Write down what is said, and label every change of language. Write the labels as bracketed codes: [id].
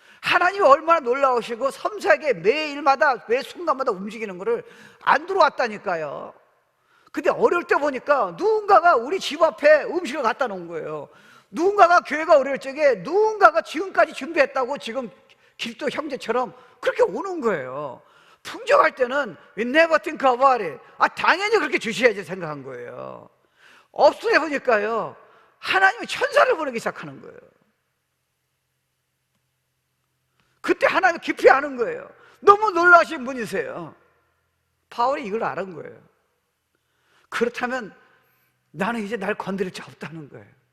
[ko] 하나님이 얼마나 놀라우시고 섬세하게 매일마다 매 순간마다 움직이는 거를 안 들어왔다니까요. 근데 어려울 때 보니까 누군가가 우리 집 앞에 음식을 갖다 놓은 거예요. 누군가가 교회가 어려울 적에 누군가가 지금까지 준비했다고 지금 길도 형제처럼 그렇게 오는 거예요. 풍족할 때는 [en] we never think about it. [ko] 당연히 그렇게 주셔야지 생각한 거예요. 없을 때 보니까요, 하나님이 천사를 보내기 시작하는 거예요. 그때 하나님 깊이 아는 거예요. 너무 놀라신 분이세요. 바울이 이걸 알은 거예요. 그렇다면 나는 이제 날 건드릴 자 없다는 거예요.